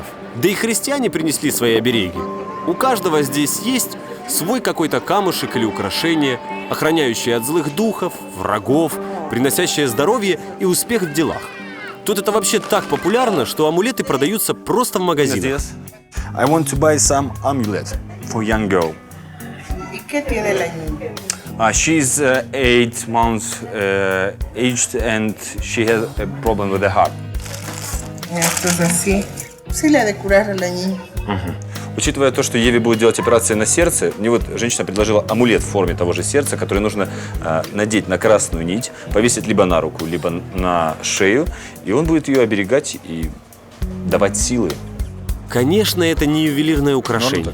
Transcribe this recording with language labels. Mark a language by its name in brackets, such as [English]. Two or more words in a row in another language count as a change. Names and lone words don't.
[Russian] Да и христиане принесли свои обереги. У каждого здесь есть свой какой-то камушек или украшение, охраняющее от злых духов, врагов, приносящее здоровье и успех в делах. Тут это вообще так популярно, что амулеты продаются просто в магазинах. [English] I want to buy some amulet for young girl. She's 8 months aged and she has a problem with the heart. [Spanish] Entonces sí, sí le ha de curar a la niña. [Russian] Учитывая то, что Еве будет делать операцию на сердце, мне вот женщина предложила амулет в форме того же сердца, который нужно надеть на красную нить, повесить либо на руку, либо на шею, и он будет ее оберегать и давать силы. Конечно, это не ювелирное украшение.